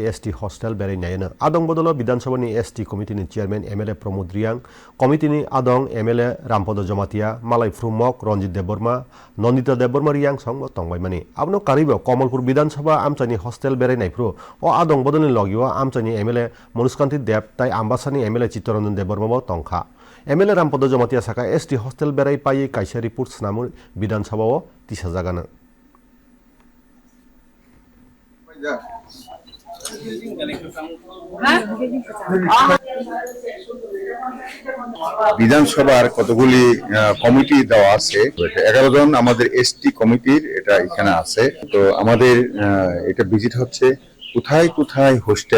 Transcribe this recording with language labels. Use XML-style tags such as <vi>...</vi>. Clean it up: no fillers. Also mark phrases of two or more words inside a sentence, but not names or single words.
<trp>एसटी हस्टेल बेरायनायनो आदं बदल विधानसभानि एसटी कमिटिनि चेयरमैन एमएलए प्रमोद रियां कमिटिनि आदं एमएलए रामपद जमातिया मालाय फ्रुमक रंजित देबबर्मा नंदिता देबबर्मा रियां संग तंबायमानि आबनो कारिबो कमलपुर विधानसभा आमचानि हस्टेल बेरायनायफ्रु अ आदं बदलनि लगियो आमचानि एमएलए मनुष्कान्ति देब ताई आम्बासानि एमएलए चित्तरंजन देबबर्माबो तंखा एमएलए रामपद जमातिया साका एसटी हस्टेल बेराय पाई काइसा रिपोर्ट स्नामु विधानसभाव तिसा जागानो</trp> <bn>বিধানসভার কতগুলি কমিটি দেওয়া আছে 11 জন আমাদের এসটি কমিটির এটা এখানে আছে তো আমাদের এটা ভিজিট হচ্ছে কোথায় কোথায় হোস্টেল</bn>